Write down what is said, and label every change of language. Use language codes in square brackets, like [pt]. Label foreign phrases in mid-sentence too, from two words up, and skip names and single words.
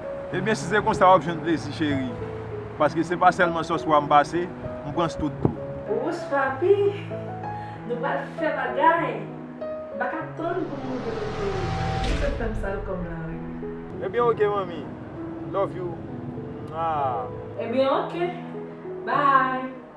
[ht] Ebyen, si se konsa, w ap jwenn plezi, cheri. Paske se pa sèlman sò swa m pase, m pran tout tou. Ouch, papi, nou va fè bagay. M pa ka tann pou m nou nou fè m sa kòm la, wi. Ebyen, oke, mami. [en] Love you. [ht] Ah. Ebyen, oke. Bye.